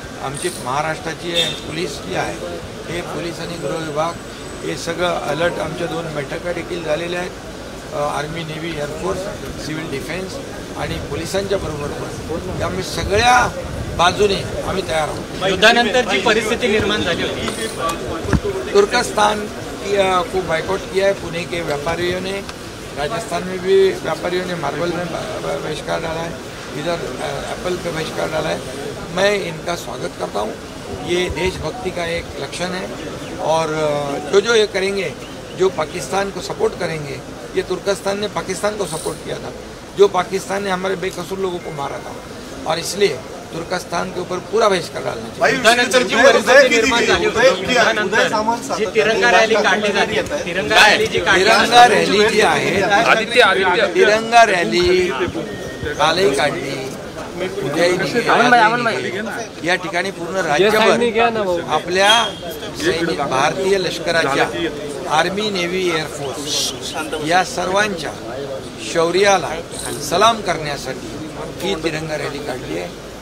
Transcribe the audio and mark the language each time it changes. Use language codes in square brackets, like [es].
[mr] आमची महाराष्ट्राची पोलीस जी आहे, हे पोलीस आणि गृह विभाग हे सगळं अलर्ट. आमच्या 2 बैठका देखील झालेल्या आहेत. Army, navy, air force, civil defence आणि पोलिसांच्या बरोबर. त्यामुळे सगळ्या बाजूने आम्ही तयार आहोत. युद्धानंतर जी परिस्थिती निर्माण झाली होती, [hi] तुर्कस्तान को बाइकआउट किया है. पुणे के व्यापारियों ने, राजस्थान में भी व्यापारियों ने मार्बल में बहिष्कार डाला है, इधर एप्पल पे बहिष्कार डाला है. मैं इनका स्वागत करता हूँ. ये देशभक्ति का एक लक्षण है और जो ये करेंगे, जो पाकिस्तान को सपोर्ट करेंगे, ये तुर्कस्तान ने पाकिस्तान को सपोर्ट किया था, जो पाकिस्तान ने हमारे बेकसूर लोगों को मारा था और इसलिए तुर्कस्तान के ऊपर पूरा बहिष्कार डालना चाहिए. [mr] युद्धानंतर जी परिस्थिती निर्माण झाली होती, युद्धानंतर जी तिरंगा रॅली काढली जाते, तिरंगा रॅली जी तिरंगा रॅली जी आहे, तिरंगा रॅली कालही काढली, उद्याही निघेल. या ठिकाणी पूर्ण राज्यभर आपल्या सैनिक, भारतीय लष्कराच्या, आर्मी, नेव्ही, एअरफोर्स या सर्वांच्या शौर्याला सलाम करण्यासाठी ही तिरंगा रॅली काढली आहे.